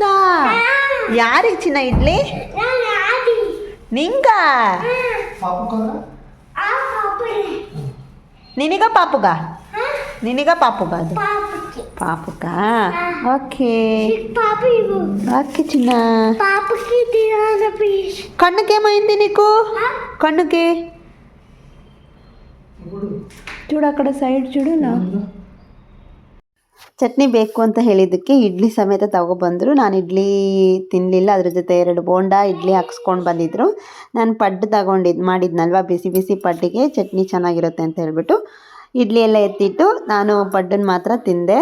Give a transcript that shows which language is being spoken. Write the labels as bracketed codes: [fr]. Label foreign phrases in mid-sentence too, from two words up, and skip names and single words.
[kn] ಯಾರಿಗೆ ಚಿನ್ನ ಇಡ್ಲಿ? ನಿಂಗ? ನಿನಗ ಪಾಪುಗ? ನಿನಗ ಪಾಪುಗ? ಅದು ಪಾಪುಗ. [en] okay okay [kn] ಚಿನ್ನ. [te] కన్నుకేమైంది నీకు? కన్నుకి చూడు, అక్కడ సైడ్ చూడు. [kn] ಚಟ್ನಿ ಬೇಕು ಅಂತ ಹೇಳಿದ್ದಕ್ಕೆ ಇಡ್ಲಿ ಸಮೇತ ತಗೊಬಂದರು. ನಾನು ಇಡ್ಲಿ ತಿನ್ನಲಿಲ್ಲ, ಅದ್ರ ಜೊತೆ 2 ಬೋಂಡಾ ಇಡ್ಲಿ ಹಾಕ್ಸ್ಕೊಂಡು ಬಂದಿದ್ದರು. ನಾನು ಪಡ್ಡು ಮಾಡಿದ್ನಲ್ವ, ಬಿಸಿ ಬಿಸಿ ಪಡ್ಡಿಗೆ ಚಟ್ನಿ ಚೆನ್ನಾಗಿರುತ್ತೆ ಅಂತ ಹೇಳ್ಬಿಟ್ಟು ಇಡ್ಲಿ ಎಲ್ಲ ಎತ್ತಿಟ್ಟು ನಾನು ಪಡ್ಡನ್ನು ಮಾತ್ರ ತಿಂದೆ.